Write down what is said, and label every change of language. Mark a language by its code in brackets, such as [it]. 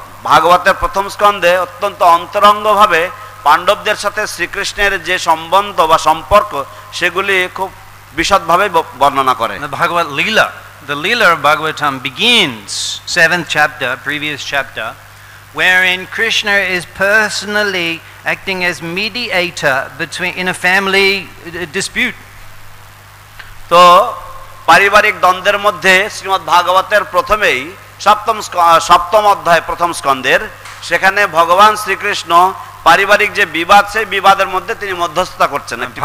[bn] ভাগবতের প্রথম স্কন্ধে অত্যন্ত অন্তরঙ্গভাবে পাণ্ডবদের সাথে শ্রীকৃষ্ণের যে সম্বন্ধ বা সম্পর্ক সেগুলি খুব বিশদভাবে বর্ণনা করে। [en] Bhagavad Leela, the Leela of Bhagavatam begins 7th chapter, previous chapter, wherein Krishna is personally acting as mediator in a family dispute. [bn] তো পারিবারিক দ্বন্দ্বের মধ্যে শ্রীমদ্ ভাগবতের প্রথমেই সপ্তম অধ্যায় প্রথম স্কন্ধের সেখানে ভগবান শ্রীকৃষ্ণ পারিবারিক যে বিবাদ সেই বিবাদের মধ্যে তিনি মধ্যস্থতা করছেন।